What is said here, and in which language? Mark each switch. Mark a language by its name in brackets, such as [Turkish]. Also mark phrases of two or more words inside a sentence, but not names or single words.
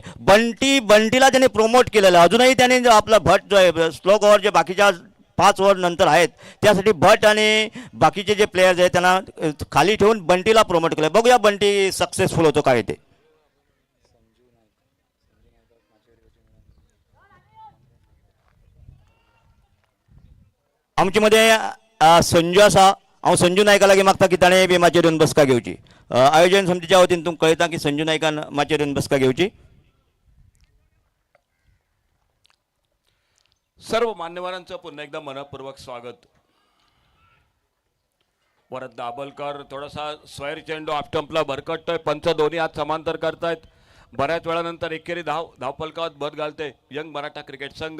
[Marathi] बंटीला त्यांनी प्रमोट केलेलं. अजूनही त्यांनी आपला भट जो आहे [English] slog over [Marathi] जे बाकीच्या 5 ओव्हर नंतर आहेत त्यासाठी भट आणि बाकीचे जे प्लेयर्स आहेत त्यांना खाली ठेवून बंटीला प्रमोट केलं. बघूया बंटी सक्सेसफुल होतो काय ते. [Konkani] आमचे मध्ये संजू आसा. हांव संजू नायका लागीं मागता की ताणें बी माचयेर येवन बसका घेवची. आयोजन समितीच्या वतीन तुमकां कळयता की संजू नायकान माचयेर येवन बसका घेवची. [Marathi] सर्व मान्यवरांचं पुन्हा एकदा मनपूर्वक स्वागत. वरद दाभोलकर थोडासा स्वैर चेंडू ऑफस्टंपला भरकटतोय. पंच दोन्ही हात समांतर करतायत. बऱ्याच वेळानंतर एकेरी धावफलकात भर घालते यंग मराठा क्रिकेट संघ.